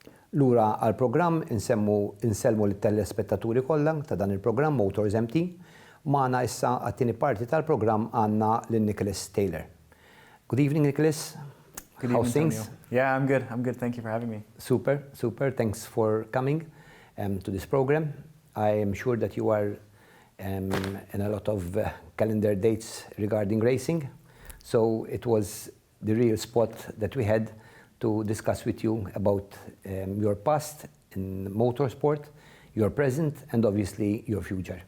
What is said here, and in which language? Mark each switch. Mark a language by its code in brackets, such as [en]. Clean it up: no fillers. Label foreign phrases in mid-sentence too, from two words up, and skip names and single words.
[mt] Lura għal-programm insellmu l-telespettaturi kollha ta' dan il-programm MOTORSMT. Magħna issa għat-tieni parti tal-programm għandna lil Nicholas Taylor. [en] Good evening, Nicholas. Good How's evening, things? Antonio. Yeah, I'm good. I'm good. Thank you for having me. Super, super. Thanks for coming to this program. I am sure that you are in a lot of calendar dates regarding racing. So it was the real spot that we had to discuss with you about your past in motorsport, your present, and obviously your future.